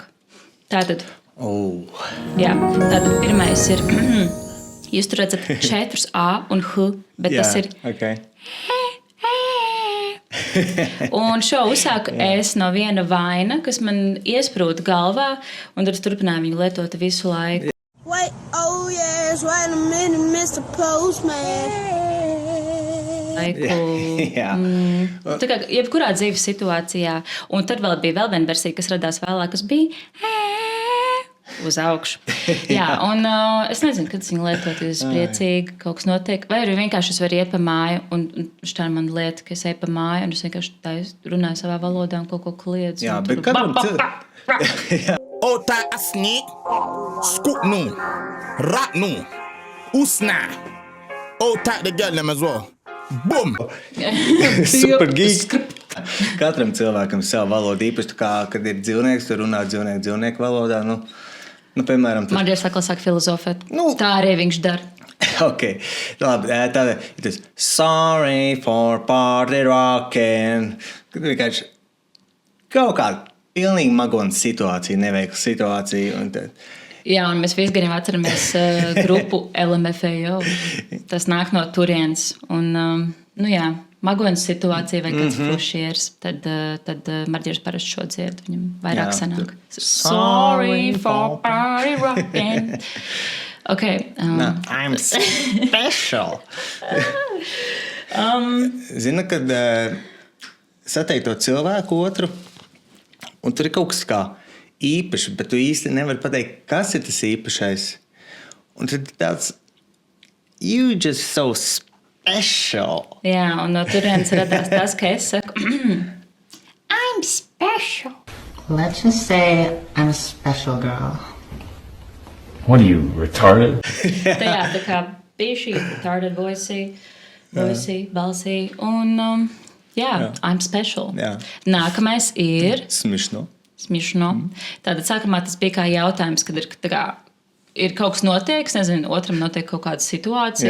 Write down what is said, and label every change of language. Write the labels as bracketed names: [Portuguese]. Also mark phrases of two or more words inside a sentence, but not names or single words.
[Latvian] Tātad. Tātad pirmais ir... Jūs tur redzat 4 A un H, bet tas ir... [English] Okay. [Latvian] Un šo uzsāku es no viena vaina, kas man iesprūda galvā, un tad es turpināju viņu lietot visu laiku. [English] Wait, oh yes, wait a minute, Mr. Postman. [Latvian] Tā kā jebkurā dzīves situācijā. Un tad vēl bija viena versija, kas radās vēlāk, kas bija... uz augšu. Un es nezinu, kad es viņu lietotu, es priecīgi, kaut kas notiek. Vai arī vienkārši es varu iet pa māju, un šī ir mana lieta, ka es eju pa māju, un es vienkārši runāju savā valodā un kaut ko kliedzu. Jā, bet katram Ota asni, skutnu, ratnu, usna. [English] Ota the girl them as well. Boom! Super geek. [Latvian] Katram cilvēkam savu valodu, īpaši kā, kad ir dzīvnieks, tur runā dzīvnieku valodā. Piemēram, Marģers sāk filozofēt. Tā arī viņš dara. Ok, labi. Tāda ir tas [English] sorry for party rockin'. [Latvian] Kad vienkārši kaut kāda pilnīgi magona situācija, neveikla situācija. Un tad Jā, un mēs visi gan jau atceramies grupu LMFAO. Tas nāk no turienes. Un, magonas situācija vai kāds fušieris, tad Marģers parasti šo dzied. Viņam vairāk sanāk. Sorry for party rockin'. [English] Okay, I'm special. [Latvian] Zini, kad satiek to cilvēku otru, un tur ir kaut kas kā īpašs, bet tu īsti nevari pateikt, kas ir tas īpašais. Un tad tāds, [English] you just so special. [Latvian] Jā, un no turienes radās tas, ka es saku, [English] I'm special. Let's just say I'm a special girl. What are you, retarded? [Latvian] Tā kā bija šī retarded balsī. Un, [English] I'm special. [Latvian] Jā. Nākamais ir Smišno. Tātad sākumā tas bija kā jautājums, kad ir kaut kas notiek, nezinu, otram notiek kaut kāda situācija.